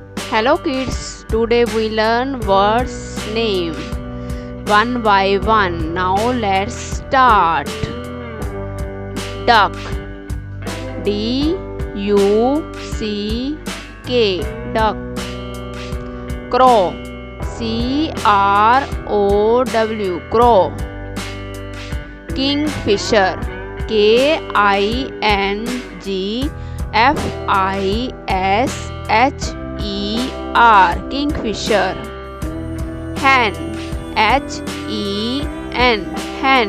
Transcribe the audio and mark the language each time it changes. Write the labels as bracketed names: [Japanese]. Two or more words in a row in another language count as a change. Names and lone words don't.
[English] Hello kids, today we learn words name one by one. Now let's start. Duck, D-U-C-K, duck. Crow, C-R-O-W, crow. Kingfisher, K-I-N-G-F-I-S-H-E-R, kingfisher. Hen, H-E-N, hen.